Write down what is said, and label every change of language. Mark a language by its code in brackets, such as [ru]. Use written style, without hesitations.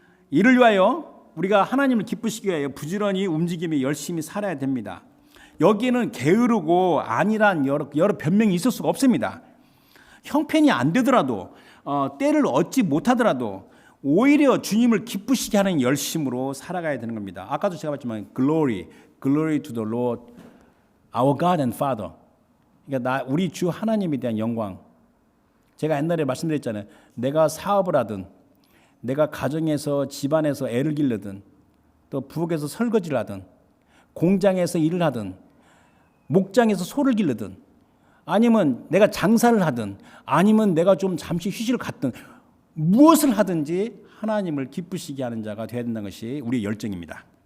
[ko] 이를 위하여 우리가 하나님을 기쁘시게 위하여 부지런히 움직이며 열심히 살아야 됩니다. 여기에는 게으르고 아니란 여러 변명이 있을 수가 없습니다. 형편이 안 되더라도 때를 얻지 못하더라도 오히려 주님을 기쁘시게 하는 열심으로 살아가야 되는 겁니다. 아까도 제가 봤지만 [en] glory to the Lord, our God and Father. [ko] 그러니까 우리 주 하나님에 대한 영광. 제가 옛날에 말씀드렸잖아요. 내가 사업을 하든 내가 가정에서 집안에서 애를 기르든 또 부엌에서 설거지를 하든 공장에서 일을 하든 목장에서 소를 기르든 아니면 내가 장사를 하든 아니면 내가 좀 잠시 휴식을 갖든 무엇을 하든지 하나님을 기쁘시게 하는 자가 되어야 된다는 것이 우리의 열정입니다.